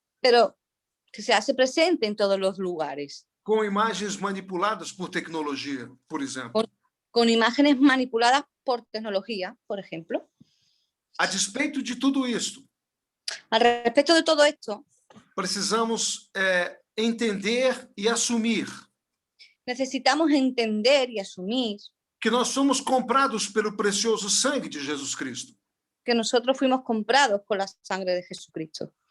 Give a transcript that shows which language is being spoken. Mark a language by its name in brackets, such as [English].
[Spanish] pero que se hace presente en todos los lugares, [Portuguese] com imagens manipuladas por tecnologia, por exemplo. [Spanish] con imágenes manipuladas por tecnología, por ejemplo. [Portuguese] A despeito de tudo isto, [Spanish] Al respecto de todo esto, [Portuguese] precisamos entender e assumir [Spanish] necesitamos entender y asumir [Portuguese] que nós somos comprados pelo precioso sangue de Jesus Cristo. [Spanish] que nosotros fuimos comprados con la sangre de Jesucristo.